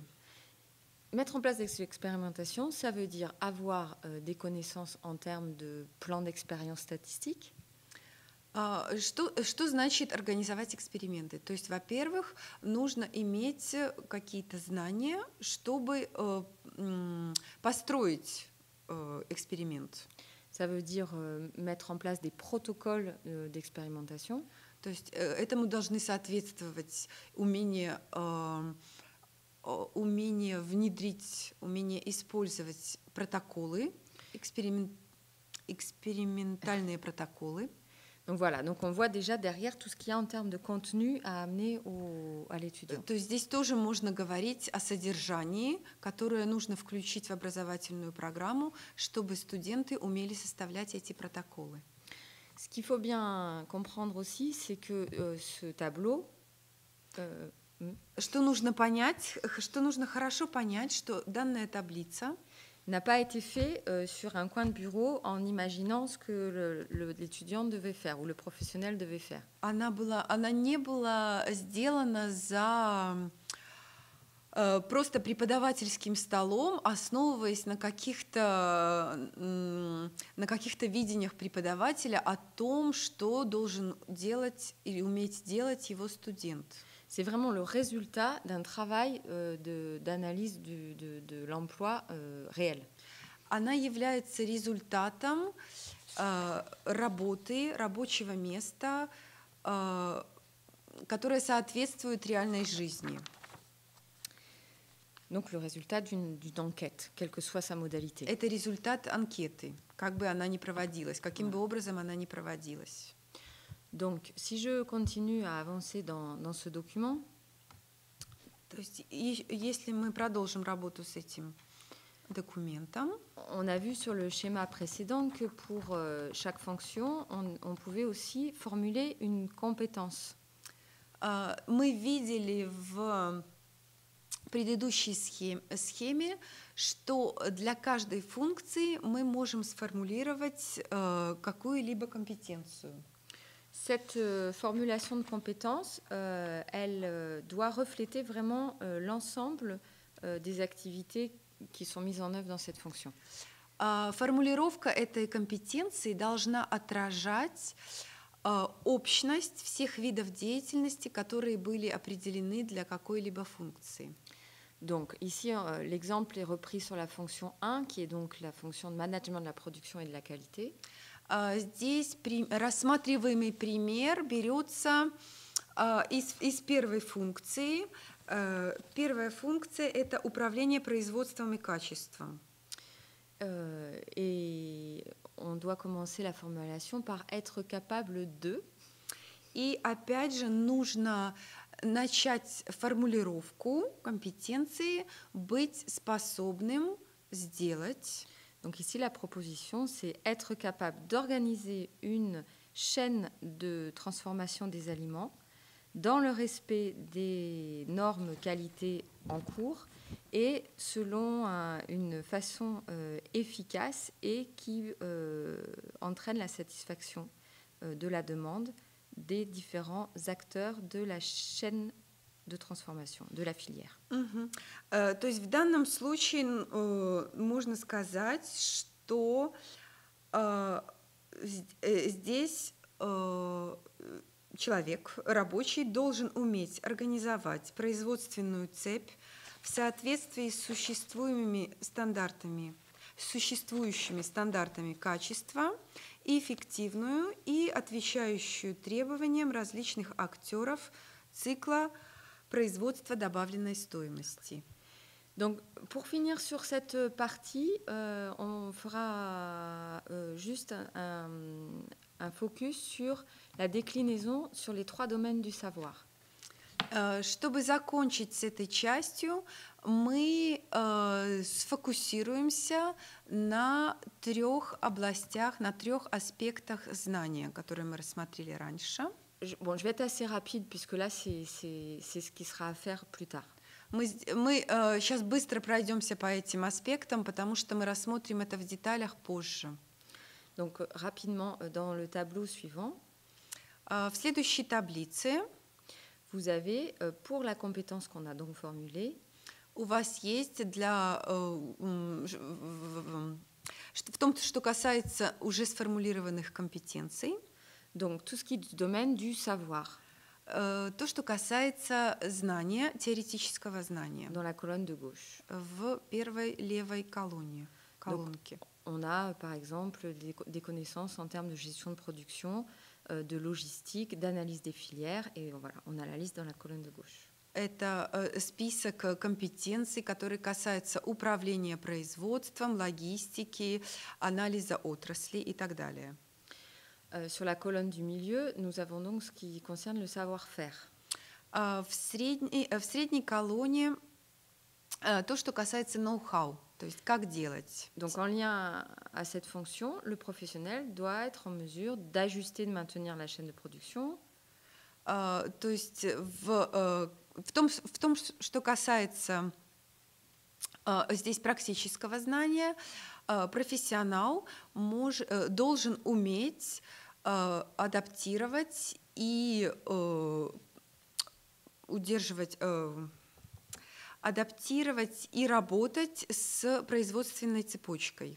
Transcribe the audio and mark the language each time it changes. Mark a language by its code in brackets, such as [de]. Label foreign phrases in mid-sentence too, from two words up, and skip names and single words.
[fr] Mettre en place des expérimentations, ça veut dire avoir des connaissances en termes de plan d'expérience statistique. [ru] Что значит организовать эксперименты? То есть, во-первых, нужно иметь какие-то знания, чтобы построить эксперимент. [fr] Ça veut dire mettre en place des protocoles d'expérimentation. [ru] То есть этому должны соответствовать умение внедрить, умение использовать протоколы, экспериментальные протоколы. [fr] Donc voilà, donc on voit déjà derrière tout ce qu'il y a en termes de contenu à amener à l'étudiant. [ru] То есть здесь тоже можно говорить о содержании, которое нужно включить в образовательную программу, чтобы студенты умели составлять эти протоколы. [fr] Ce qu'il faut bien comprendre aussi, c'est que ce tableau... [ru] Что нужно понять, что нужно хорошо понять, что данная таблица [fr] n'a pas été fait sur un coin de bureau en imaginant ce que l'étudiant devait faire ou le professionnel devait faire. [ru] Она не была сделана за просто преподавательским столом, основываясь на каких-то видениях преподавателя о том, что должен делать или уметь делать его студент. [fr] C'est vraiment le résultat d'un travail d'analyse de l'emploi réel. [ru] Она является результатом работы, рабочего места, которое соответствует реальной жизни. [fr] Donc le résultat d'une enquête, quelle que soit sa modalité. [ru] Это результат анкеты, как бы она ни проводилась, каким бы образом она ни проводилась. [fr] Donc, si je continue à avancer dans ce document, [ru] то есть, если мы продолжим работу с этим документом, [fr] on a vu sur le schéma précédent que pour chaque fonction, on pouvait aussi formuler une compétence. [ru] Мы видели в предыдущей схеме, что для каждой функции мы можем сформулировать какую-либо компетенцию. [fr] Cette formulation de compétences, elle doit refléter vraiment l'ensemble des activités qui sont mises en œuvre dans cette fonction. [ru] Формулировка этой компетенции должна отражать общность всех видов деятельности, которые были определены для какой-либо функции. [fr] Donc ici, l'exemple est repris sur la fonction 1, qui est donc la fonction de management de la production et de la qualité. [ru] Здесь рассматриваемый пример берется из первой функции. Первая функция – это управление производством и качеством. [fr] Et on doit commencer la formulation par être capable de. [ru] И опять же нужно начать формулировку компетенции, быть способным сделать. [fr] Donc ici, la proposition, c'est être capable d'organiser une chaîne de transformation des aliments dans le respect des normes qualité en cours et selon une façon efficace et qui entraîne la satisfaction de la demande des différents acteurs de la chaîne de transformation, de la filière. [ru] То есть в данном случае можно сказать, что здесь человек, рабочий, должен уметь организовать производственную цепь в соответствии с существующими стандартами качества, эффективную и отвечающую требованиям различных актеров цикла производства добавленной стоимости. [fr] Donc, pour finir sur cette partie, on fera juste un focus sur la déclinaison sur les 3 domaines du savoir. [ru] Чтобы закончить с этой частью, мы сфокусируемся на 3 областях, на 3 аспектах знания, которые мы рассмотрели раньше. [fr] Bon, je vais être assez rapide puisque là, c'est ce qui sera à faire plus tard. [ru] Мы сейчас быстро пройдемся по этим аспектам, потому что мы рассмотрим это в деталях позже. [fr] Donc, rapidement, dans le tableau suivant, [ru] в следующей таблице [fr] vous avez, pour la compétence qu'on a donc formulée, [ru] у вас есть в том, что касается уже сформулированных компетенций, [fr] donc tout ce qui est du domaine du savoir. [ru] То, что касается знания, теоретического знания. [fr] Dans la colonne de gauche. [ru] В первой левой колонке. [fr] Donc, on a, par exemple, des connaissances en termes de gestion de production, de logistique, d'analyse des filières, et voilà, on a la liste dans la colonne de gauche. [ru] Это список компетенций, которые касаются управления производством, логистики, анализа отрасли и так далее. [fr] Sur la colonne du milieu, nous avons donc ce qui concerne le savoir-faire. [ru] В средней колонне то, что касается ноу-хау, то есть как делать. [fr] Donc en lien à cette fonction, le professionnel doit être en mesure d'ajuster, de maintenir la chaîne de production. [ru] То есть в том, что касается здесь практического знания, профессионал должен уметь адаптировать и работать с производственной цепочкой.